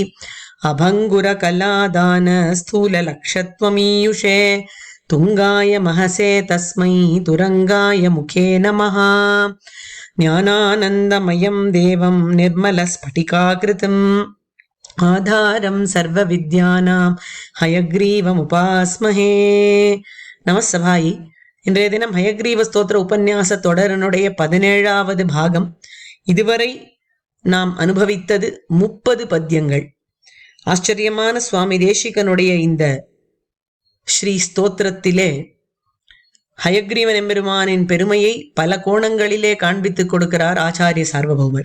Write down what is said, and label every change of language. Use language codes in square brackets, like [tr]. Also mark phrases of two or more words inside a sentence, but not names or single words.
[sa] अभङ्गुरकलादान स्थूललक्षत्वमीयुषे तुङ्गाय महसे तस्मै तुरङ्गाय मुखे नमः। ज्ञानानन्दमयं देवं निर्मलस्फटिकाकृतिम् आधारं सर्वविद्यानां हयग्रीवमुपास्महे। [ta] நமஸ்தபாயி. இன்றைய தினம் ஹயக்ரீவ ஸ்தோத்திர உபன்யாச தொடரனுடைய 17வது பாகம். இதுவரை நாம் அனுபவித்தது 30 பத்தியங்கள். ஆச்சரியமான சுவாமி தேசிகனுடைய இந்த ஸ்ரீ ஸ்தோத்திரத்திலே ஹயக்ரீவன் எம்பெருமானின் பெருமையை பல கோணங்களிலே காண்பித்துக் கொடுக்கிறார் ஆச்சாரிய சார்வபௌமர்.